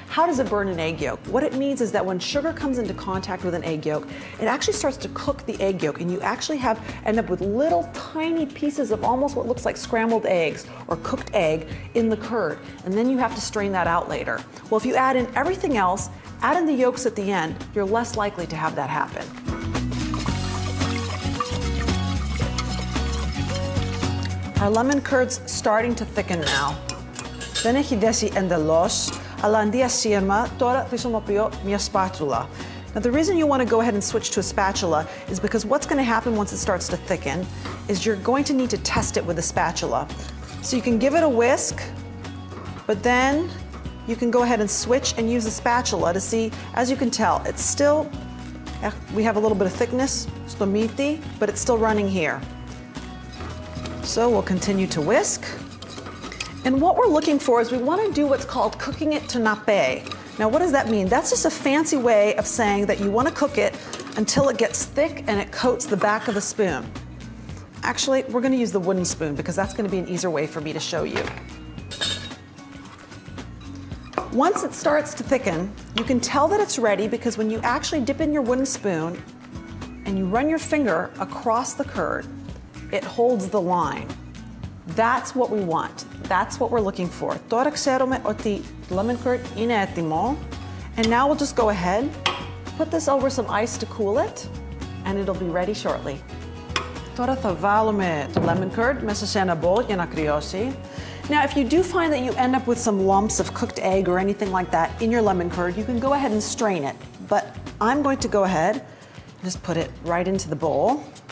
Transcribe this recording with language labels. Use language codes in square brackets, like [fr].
[en] How does it burn an egg yolk? What it means is that when sugar comes into contact with an egg yolk, it actually starts to cook the egg yolk, and you actually end up with little tiny pieces of almost what looks like scrambled eggs or cooked egg in the curd, and then you have to strain that out later. Well, if you add in everything else, add in the yolks at the end, you're less likely to have that happen. Our lemon curd's starting to thicken now. [el] Δεν έχει δέσει εντελώς, αλλά αντί ασύρμα, τώρα χρησιμοποιώ μια σπάτουλα. [en] Now, the reason you want to go ahead and switch to a spatula is because what's going to happen once it starts to thicken is you're going to need to test it with a spatula. So you can give it a whisk, but then you can go ahead and switch and use the spatula to see, as you can tell, it's still, we have a little bit of thickness, [el] στο μύτη, [en] but it's still running here. So we'll continue to whisk. And what we're looking for is we want to do what's called cooking it to nappe. Now, what does that mean? That's just a fancy way of saying that you want to cook it until it gets thick and it coats the back of the spoon. Actually, we're going to use the wooden spoon because that's going to be an easier way for me to show you. Once it starts to thicken, you can tell that it's ready because when you actually dip in your wooden spoon and you run your finger across the curd, it holds the line. That's what we want. That's what we're looking for. [el] Τώρα ξέρουμε ότι lemon curd είναι έτοιμο. [en] And now we'll just go ahead, put this over some ice to cool it, and it'll be ready shortly. [el] Τώρα θα βάλουμε το lemon curd μέσα σε ένα bowl για να κρυώσει. [en] Now, if you do find that you end up with some lumps of cooked egg or anything like that in your lemon curd, you can go ahead and strain it. But I'm going to go ahead and just put it right into the bowl.